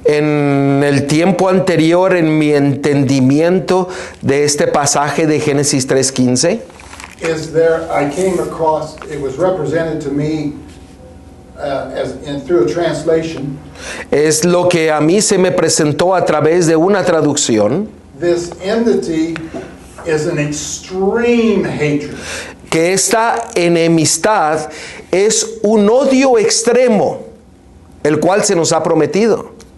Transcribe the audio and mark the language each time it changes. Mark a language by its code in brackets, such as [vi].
[es] en el tiempo anterior en mi entendimiento de este pasaje de Génesis 3:15. [en] I came across, it was represented to me through a translation. [es] Es lo que a mí se me presentó a través de una traducción, [en] This enmity is an extreme hatred. [es] que esta enemistad es un odio extremo, el cual se nos ha prometido.